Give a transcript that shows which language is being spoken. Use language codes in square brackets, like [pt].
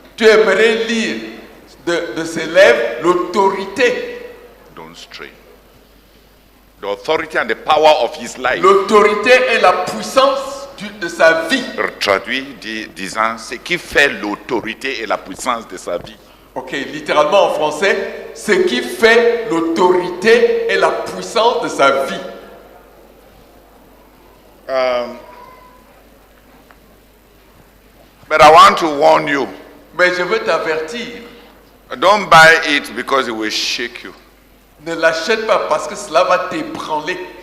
[fr] Tu aimerais lire de ses lèvres l'autorité. [en] Don't stray. The authority and the power of his life. [fr] L'autorité et la puissance de sa vie. Traduit disant ce qui fait l'autorité et la puissance de sa vie. Ok, littéralement en français, ce qui fait l'autorité et la puissance de sa vie. [en] But I want to warn you. [fr] Mais je veux t'avertir, [en] Don't buy it because it will shake you. [fr] ne l'achète pas parce que cela va t'ébranler.